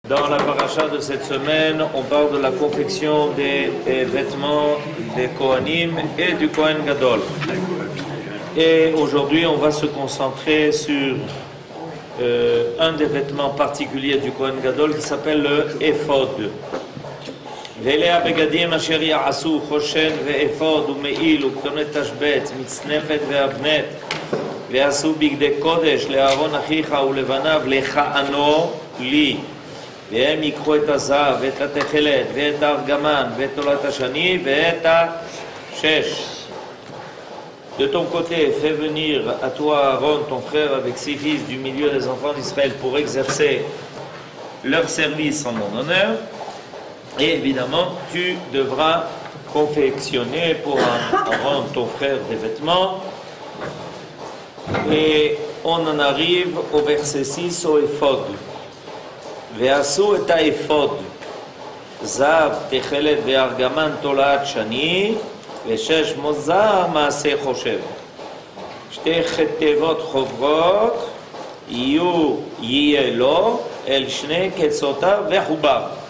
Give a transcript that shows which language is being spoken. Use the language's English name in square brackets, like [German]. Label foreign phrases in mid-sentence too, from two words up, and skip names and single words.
[French] Dans la paracha de cette semaine, on parle de la confection des vêtements des Kohanim et du [Hebrew] כהן גדול. [French] Et aujourd'hui, on va se concentrer sur un des vêtements particuliers du [Hebrew] כהן גדול [French] qui s'appelle le Ephod. [Hebrew] ואלה הבגדים אשר יעשו חושן ואפוד ומעיל וכתונת תשבץ מצנפת ואבנת ויעשו בגדי קודש לאהרון אחיך ולבניו לכהנו לי והם ייקחו את הזהב ואת התכלת ואת הארגמן ואת תולת השני ואת השש. [French] De ton côté, fais venir à toi Aaron, ton frère, avec ses fils du milieu des enfants d'Israël pour exercer leur service en mon honneur. Et évidemment, tu devras confectionner pour Aaron, ton frère, des vêtements. Et on en arrive au verset 6, au Ephod. [Hebrew] ועשו את האפוד זהב תכלת וארגמן תולעת שני ושש משזר מעשה חושב. שתי כתפות חברות יהיה לו אל שני קצותיו וחבר.